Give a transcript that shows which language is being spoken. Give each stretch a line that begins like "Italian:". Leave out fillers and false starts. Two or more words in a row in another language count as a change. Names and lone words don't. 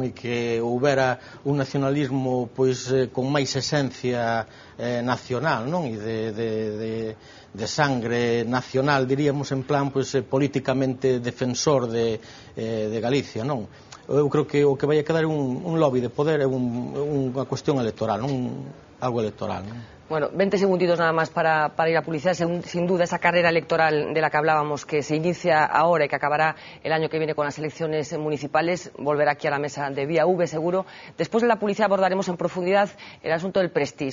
Galician: E que houbera un nacionalismo pois con máis esencia nacional, non? E de sangre nacional, diríamos, en plan pois políticamente defensor de Galicia, non? Eu creo que o que vai a quedar é un lobby de poder, é unha cuestión electoral, algo electoral, non?
Spanish: Bueno, 20 segunditos nada más para ir a publicidad. Sin duda, esa carrera electoral de la que hablábamos, que se inicia ahora y que acabará el año que viene con las elecciones municipales, volverá aquí a la mesa de Vía V, seguro. Después de la publicidad abordaremos en profundidad el asunto del Prestige.